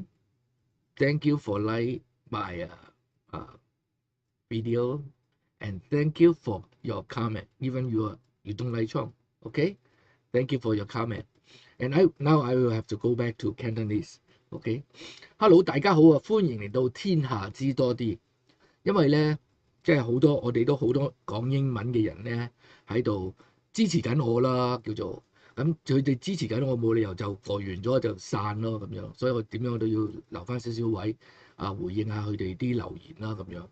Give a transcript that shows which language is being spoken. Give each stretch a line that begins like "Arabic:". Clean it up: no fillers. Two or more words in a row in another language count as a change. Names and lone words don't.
English: Thank you for like my video, and thank you for your comment. Even you don't like Trump, okay? Thank you for your comment. And now I will have to go back to Cantonese, okay?
Cantonese: Hello，大家好啊，歡迎嚟到天下知多啲。因為咧，即係我哋都好多講英文嘅人咧喺度支持緊我啦，叫做咁佢哋支持緊我，冇理由就過完咗就散咯咁樣，所以我點樣我都要留翻少少位回應下佢哋啲留言啦咁樣。